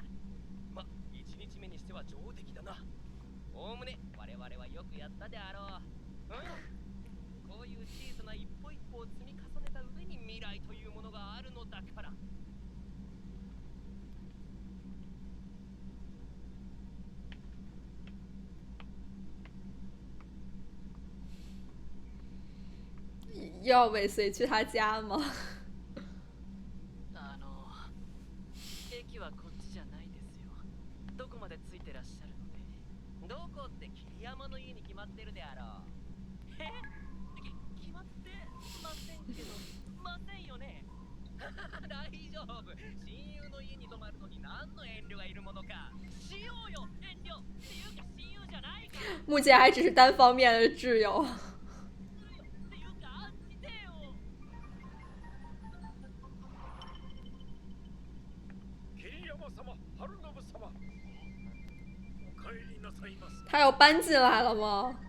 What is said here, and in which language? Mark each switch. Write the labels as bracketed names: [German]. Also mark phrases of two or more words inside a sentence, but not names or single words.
[Japanese] ま、1日目にしては上出来だな。おおむね我々はよくやったであろう。こういう小さな一歩一歩を積み重ねた上に未来というものがあるのだから。 [Chinese] 要尾随去他家吗？ [Japanese] 駅はこっちじゃないですよ。どこまでついてらっしゃるので。どこって桐山の家に決まってるであろう。決まってませんけど、ませんよね。大丈夫。親友の家に泊まるのに何の遠慮がいるものか。しようよ遠慮っていうか親友じゃないか。 [Chinese] 目前还只是单方面的挚友。他要搬进来了吗？